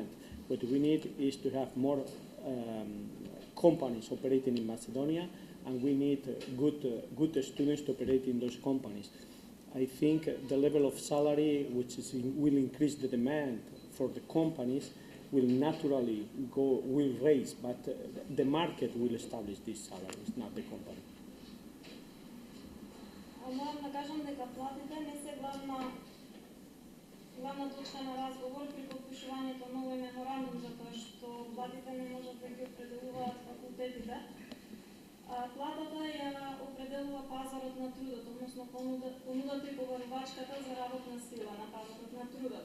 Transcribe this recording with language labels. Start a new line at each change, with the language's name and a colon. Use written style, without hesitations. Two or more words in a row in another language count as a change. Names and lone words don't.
English: What we need is to have more companies operating in Macedonia, and we need good students to operate in those companies. I think the level of salary, which will increase the demand for the companies, will naturally will raise, but the market will establish these salaries, not the company.
Macedonian: Морам да кажам дека платите не се главна точка на разговор при подпишувањето на овој меморандум, затоа што платите не можат да ги определуваат факултетите. Платата ја определува пазарот на трудот, односно понудата и побарувачката за работна сила на пазарот на трудот.